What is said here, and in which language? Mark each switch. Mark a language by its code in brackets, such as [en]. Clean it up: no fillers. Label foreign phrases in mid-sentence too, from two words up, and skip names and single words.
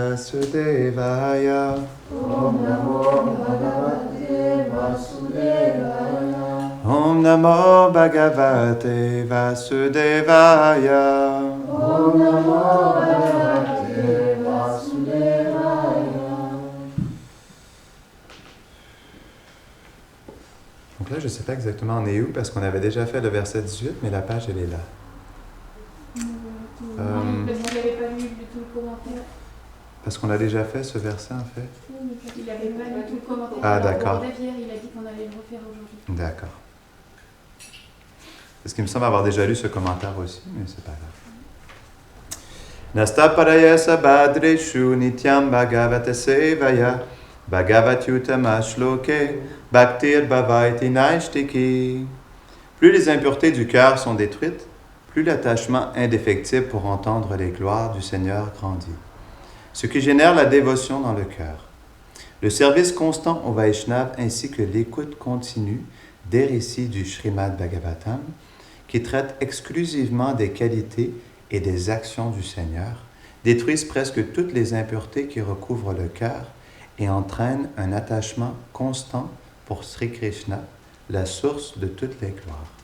[sa] वासुदेवाय. ॐ नमो भगवते वासुदेवाय. ॐ नमो भगवते वासुदेवाय. ॐ नमो भगवते वासुदेवाय. [fr] Donc là, je ne sais pas exactement on est où, parce qu'on avait déjà fait le verset 18, mais la page, elle est là. Parce qu'il n'avait pas lu du tout le commentaire. Parce qu'on a déjà fait ce verset, en fait. Il n'avait pas lu tout le commentaire. Ah, d'accord. Hier, il a dit qu'on allait le refaire aujourd'hui. D'accord. Parce qu'il me semble avoir déjà lu ce commentaire aussi, mais c'est pas grave. [sa] नष्टप्रायेष्वभद्रेषु नित्यं भागवतसेवया भगवत्युत्तमश्लोके भक्तिर्भवति नैष्ठिकी. [fr] Plus les impuretés du cœur sont détruites, plus l'attachement indéfectible pour entendre les gloires du Seigneur grandit. Ce qui génère la dévotion dans le cœur. Le service constant au Vaishnav ainsi que l'écoute continue des récits du Srimad Bhagavatam qui traitent exclusivement des qualités et des actions du Seigneur, détruisent presque toutes les impuretés qui recouvrent le cœur et entraînent un attachement constant pour Sri Krishna, la source de toutes les gloires.